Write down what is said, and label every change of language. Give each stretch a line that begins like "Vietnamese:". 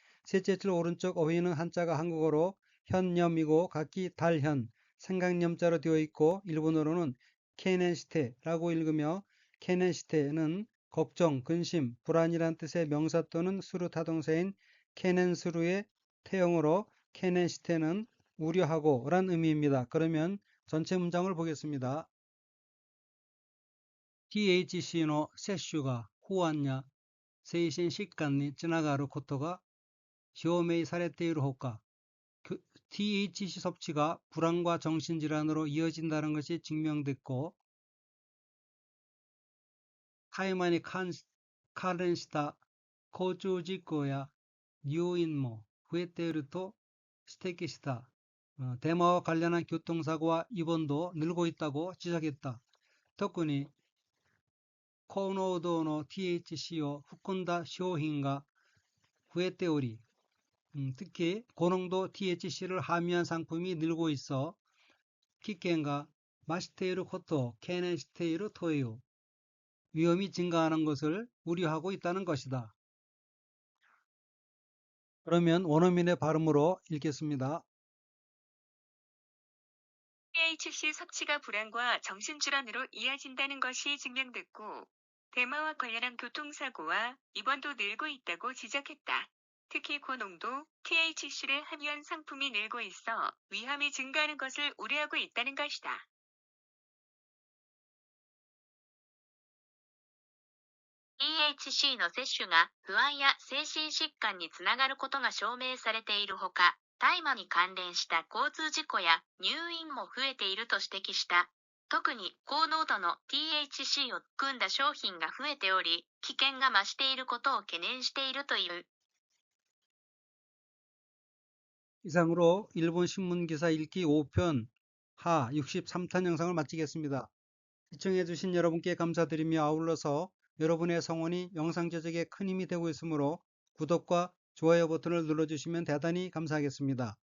Korean: 셋째 줄 오른쪽 어휘는 한자가 한국어로 현념이고 각기 달현, 생각념자로 되어 있고 일본어로는 케넨시테라고 읽으며 케넨시테는 걱정, 근심, 불안이란 뜻의 명사 또는 수루 타동사인 케넨수루의 태형으로 케넨시테는 우려하고 란 의미입니다. 그러면 전체 문장을 보겠습니다.
Japanese: THCの摂取が不安や精神疾患につながることが証明されているほか、
Korean: THC 섭취가 불안과 정신질환으로 이어진다는 것이 증명됐고, 타이만이
Japanese: 関連した 交通事故や入院も増えていると指摘した。
Korean: 대마와 관련한 교통사고와 입원도 늘고 있다고 지적했다.
Japanese: 特に高濃度の THCを含んだ商品が増えており、
Korean: 특히 고농도 THC를 함유한 상품이 늘고 있어
Japanese: 危険が増していることを懸念しているという
Korean: 위험이 증가하는 것을 우려하고 있다는 것이다. 그러면 원어민의 발음으로 읽겠습니다. THC 섭취가 불안과 정신질환으로 이어진다는 것이 증명됐고, 대마와 관련한 교통사고와 입원도 늘고 있다고 지적했다. 특히 고농도 THC를 함유한 상품이 늘고 있어 위험이 증가하는 것을 우려하고 있다는 것이다.
Japanese: THC の摂取が不安や精神疾患につながることが証明されているほか、大麻に関連した交通事故や入院も増えていると指摘した。特に高濃度の THC を含んだ商品が増えており、危険が増していることを懸念しているという。
Korean: 이상으로 일본 신문기사 읽기 5편 하 63탄 영상을 마치겠습니다. 시청해주신 여러분께 감사드리며 아울러서 여러분의 성원이 영상 제작에 큰 힘이 되고 있으므로 구독과 좋아요 버튼을 눌러주시면 대단히 감사하겠습니다.